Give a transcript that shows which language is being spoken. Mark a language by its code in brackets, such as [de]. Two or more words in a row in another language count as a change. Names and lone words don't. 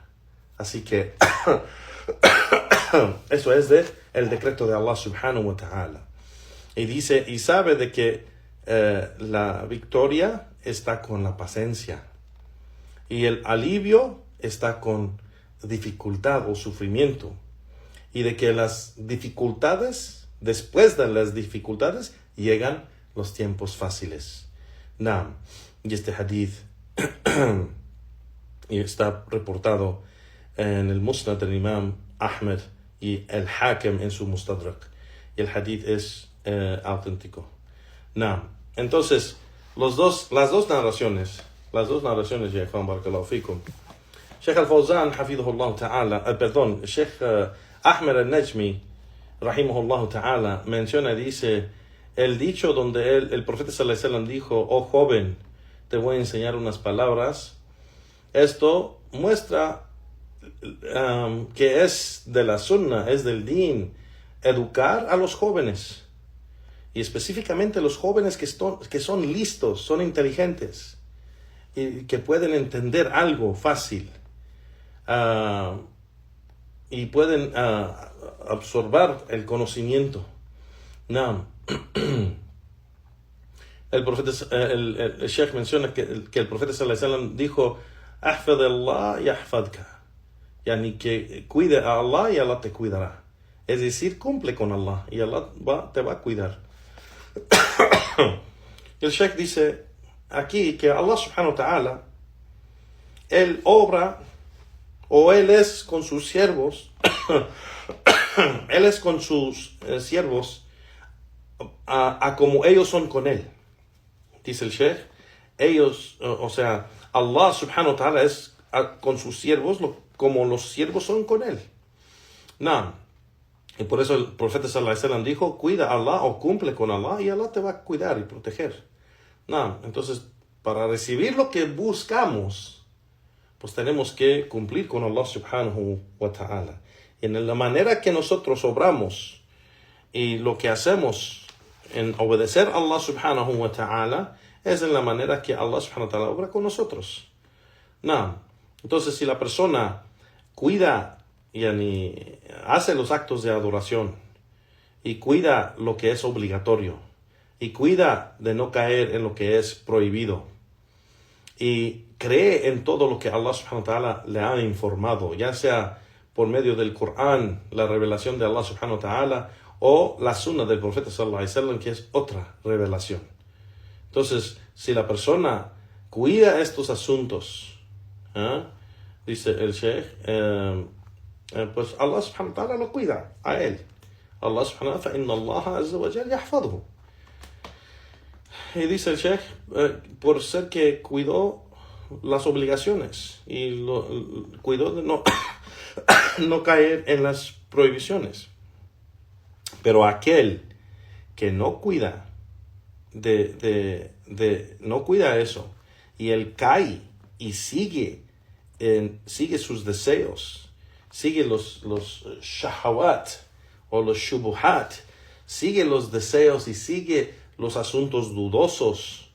[es] Así que eso es el decreto de Allah [ar] سبحانه وتعالى. [es] Y dice, y sabe de que la victoria está con la paciencia y el alivio está con dificultad o sufrimiento, y de que las dificultades, después de las dificultades, llegan los tiempos fáciles. Naam. Y este hadith está reportado en el Musnad del Imam Ahmed y el Hakim en su Mustadrak. Y el hadith es auténtico. Naam. Entonces, las dos narraciones, ya Juan [ar] بارك الله فيكم. [es] Sheikh al-Fawzan, [ar] حفظه الله تعالى, [es] Sheikh Ahmed al-Najmi, [ar] رحمه الله تعالى, [es] menciona, dice, el dicho donde el profeta [ar] صلى الله عليه وسلم [es] dijo, oh joven, te voy a enseñar unas palabras. Esto muestra que es de la sunnah, es del din, educar a los jóvenes. Y específicamente los jóvenes que son listos, son inteligentes, y que pueden entender algo fácil. Y pueden absorber el conocimiento. No. El Sheikh menciona que el profeta [ar] صلى الله عليه وسلم [es] dijo, [ar] احفظ الله يحفظك يعني [es] que cuide a Allah y Allah te cuidará. Es decir, cumple con Allah y Allah te va a cuidar. El Sheikh dice aquí que Allah [ar] سبحانه وتعالى, [es] Él obra, o Él es con sus siervos, Él es con sus siervos a como ellos son con Él. Dice el Sheikh, ellos, o sea, Allah [ar] سبحانه وتعالى [es] es con sus siervos como los siervos son con Él. No. Y por eso el profeta [ar] صلى الله عليه وسلم [es] dijo, cuida a Allah o cumple con Allah y Allah te va a cuidar y proteger. No. Entonces, para recibir lo que buscamos, pues tenemos que cumplir con Allah [ar] سبحانه وتعالى. [es] Y en la manera que nosotros obramos y lo que hacemos en obedecer a Allah [ar] سبحانه وتعالى [es] es en la manera que Allah [ar] سبحانه وتعالى [es] obra con nosotros. No. Entonces, si la persona cuida, hace los actos de adoración y cuida lo que es obligatorio y cuida de no caer en lo que es prohibido y cree en todo lo que Allah [ar] سبحانه وتعالى [es] le ha informado, ya sea por medio del Corán, la revelación de Allah [ar] سبحانه وتعالى, [es] o la sunna del profeta [ar] صلى الله عليه وسلم, [es] que es otra revelación. Entonces, si la persona cuida estos asuntos, dice el Sheikh, pues Allah [ar] سبحانه وتعالى [es] lo cuida a él. [ar] الله سبحانه وتعالى إن الله عز وجل يحفظ. [es] Y dice el Sheikh, por ser que cuidó las obligaciones y cuidó de no caer en las prohibiciones. Pero aquel que no cuida no cuida eso, y él cae y sigue sus deseos, sigue los shahawat o los shubuhat, sigue los deseos y sigue los asuntos dudosos.